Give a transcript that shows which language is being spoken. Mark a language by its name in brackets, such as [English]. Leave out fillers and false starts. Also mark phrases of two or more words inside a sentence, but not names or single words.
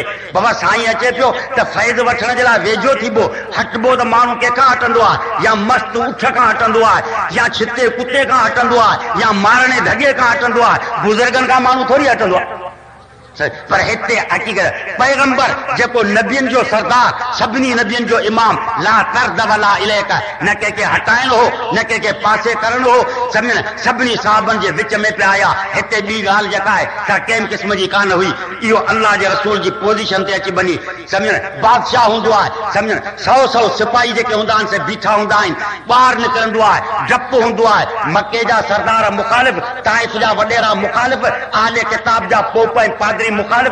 [Sindhi] बाबा साईं अचे पियो त फैज़ वठण जे लाइ वेझो थीबो, हटबो त माण्हू कंहिंखां हटंदो आहे, या मस्त उठ खां हटंदो आहे, या छिते कुते खां हटंदो आहे, या मारणे धगे खां हटंदो आहे। बुज़ुर्गनि खां माण्हू थोरी हटंदो आहे। पर हिते अची करे पैगंबर जेको नबियनि जो सरदार, सभिनी नबियनि जो इमाम, [Arabic] لا كرد ولا إليك, [Sindhi] न कंहिंखे हटाइणो हो न कंहिंखे पासे करणो हो, सम्झनि सभिनी साहबनि जे विच में पिया आया। हिते ॿी ॻाल्हि जेका आहे त कंहिं क़िस्म जी कान हुई, इहो अल्लाह जे रसूल जी पोज़ीशन ते अची वञी, सम्झनि बादशाह हूंदो आहे, सम्झनि 100 सिपाही जेके हूंदा आहिनि से बीठा हूंदा आहिनि, ॿाहिरि निकिरंदो आहे, डपु हूंदो आहे, मके जा सरदार मुखालिफ़, ताइफ़ जा वॾेरा मुखालिफ़, आले किताब जा पोप ऐं पादरी मुखालिफ़।